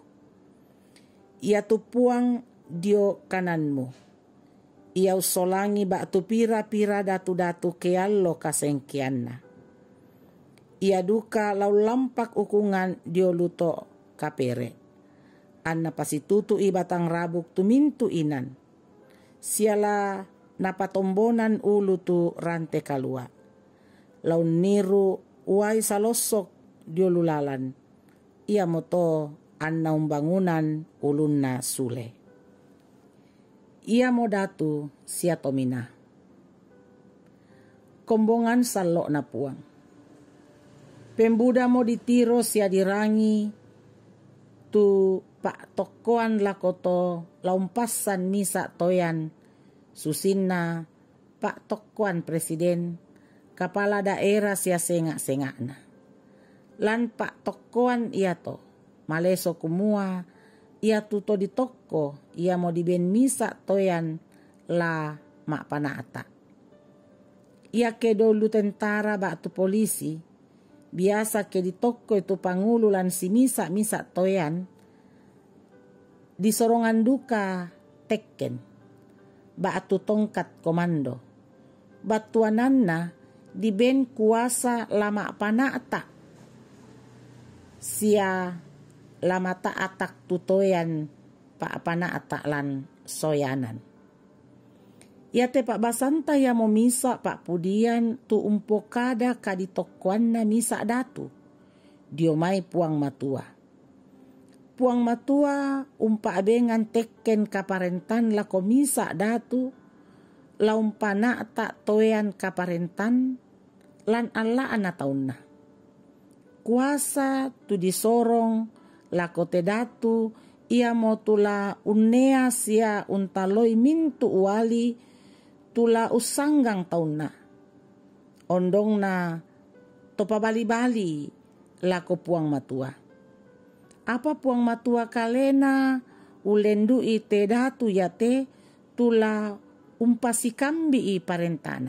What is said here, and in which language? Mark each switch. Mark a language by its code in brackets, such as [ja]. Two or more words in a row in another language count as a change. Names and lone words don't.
[sda] Ia tu puang dio kananmu. Ia usolangi bak tu pira-pira datu-datu keallo kasengkianna. Ia duka lau lampak ukungan dio luto kapere. Anna pasitutu ibatang rabuk tu mintu inan. Siala napatombonan ulu tu rante kalua. Laun niru uai salosok diolulalan. Ia moto anna umbangunan ulunna sule. Ia modatu sia tomina. Kombongan salok na puang. Pembuda mo ditiro sia dirangi. Tu pak tokoan lakoto laumpasan misa toyan. Susinna pak tokoan presiden. [id] Kepala daerah [sda] sia sengak-sengak na. Lan pak tokoan ia to. Maleso kumua. Ia tuto di toko. Ia mau diben misa toyan la mak panata. Ia ke dulu tentara bak tu polisi. Biasa ke di toko itu pangulu lan si misa toyan. Di sorongan duka tekken. Bak tu tongkat komando. Batuananna di ben kuasa lama panata sia lama atak tutoyan pak panata lan soyanan. Ya te pak basanta ya mo misa pak pudian tu umpokada kaditokuan na misa datu diomai puang matua. Puang matua umpa abengan tekken kaparentan lako misa datu laumpana tak toyan kaparentan lan alla ana taunna. Kuasa tu disorong lako tedatu ia mo tula unea sia untaloi mintu uali tula usanggang taunna. Ondong na topa bali-bali lako puang matua. Apa puang matua kalena ulendu ite datu yate tula umpasi kambi i parentana.